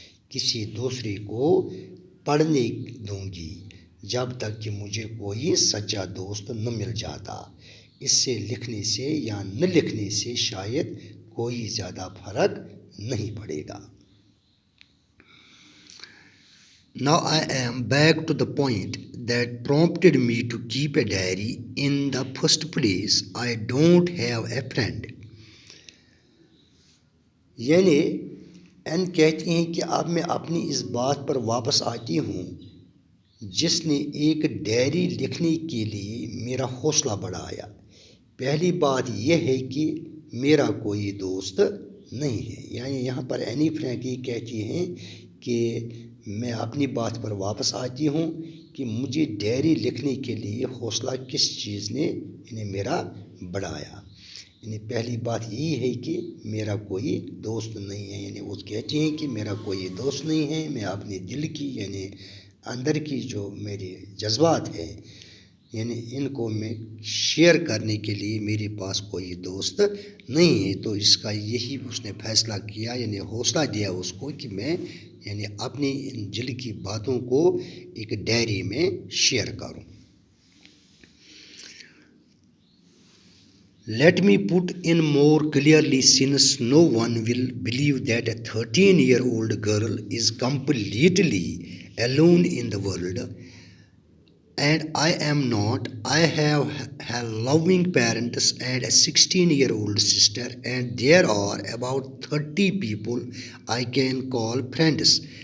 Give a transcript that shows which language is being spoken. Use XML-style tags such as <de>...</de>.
<ur>کسی دوسرے کو پڑھنے دوں گی جب تک کہ مجھے کوئی سچا دوست نہ مل جاتا. اس سے لکھنے سے یا نہ لکھنے سے شاید کوئی زیادہ فرق نہیں پڑے گا.</ur> <en>Now I am back to the point that prompted me to keep a diary in the first place. I don't have a friend.</en> <ur>یعنی کہتی ہیں کہ اب میں اپنی اس بات پر واپس آتی ہوں جس نے ایک ڈائری لکھنے کے لیے میرا حوصلہ بڑھایا. پہلی بات یہ ہے کہ میرا کوئی دوست نہیں ہے. یعنی یہاں پر اینی فرینک یہ کہتی ہیں کہ میں اپنی بات پر واپس آتی ہوں کہ مجھے ڈائری لکھنے کے لیے حوصلہ کس چیز نے میرا بڑھایا. پہلی بات یہی ہے کہ میرا کوئی دوست نہیں ہے. وہ کہتی ہیں کہ میرا کوئی دوست نہیں ہے. میں اپنے دل کی اندر کی جو میرے جذبات ہیں ان کو میں شیئر کرنے کے لیے میرے پاس کوئی دوست نہیں ہے. تو اس کا یہی اس نے فیصلہ کیا حوصلہ دیا اس کو کہ میں اپنی ان دل کی باتوں کو ایک ڈائری میں شیئر کروں.</ur> <en>Let me put in more clearly, since no one will believe that a 13-year-old girl is completely alone in the world. And I am not. I have loving parents and a 16-year-old sister, and there are about 30 people I can call friends.</en>